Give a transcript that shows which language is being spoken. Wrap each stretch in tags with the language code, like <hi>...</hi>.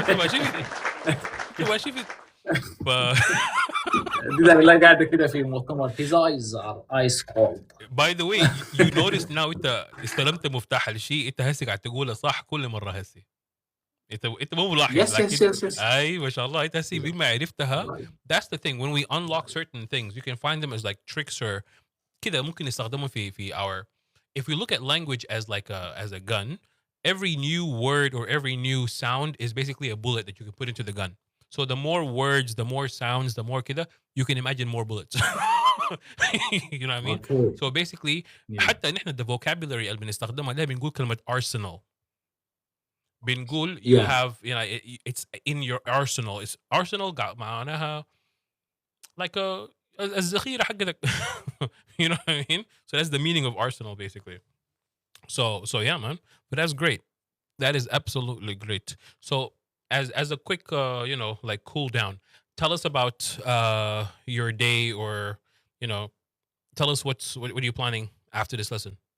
<ar>انت ما شفت دي لا قاعده كده في مؤتمر.</ar> <en>His eyes are ice cold. By the way, you notice now</en> <ar>انت استلمت مفتاح الشيء انت هسه قاعد تقوله صح كل مره هسه. انت مو ملاحظ لكن</ar> <en>Yes.</en> <ar>اي ما شاء الله انت هسه بما عرفتها.</ar> <en>That's the thing when we unlock certain things you can find them as like tricks or</en> <ar>كده ممكن نستخدمهم في</ar> <en>our if we look at language as like as a gun, every new word or every new sound is basically a bullet that you can put into the gun. So the more words, the more sounds, the more كده you can imagine more bullets. You know what I mean? Okay. So basically</en> <ar>حتى نحن</ar> <en>the vocabulary</en> <ar>اللي بنستخدمها ده بنقول كلمة arsenal. بنقول</ar> <en>you have you know it's in your arsenal. It's arsenal معناها like</en> <ar>الذخيرة حقتك.</ar> <en>You know what I mean? So that's the meaning of arsenal basically. So yeah, man. But that's great. That is absolutely great. So as a quick you know like cool down, tell us about your day or you know tell us what are you planning after this lesson?</en>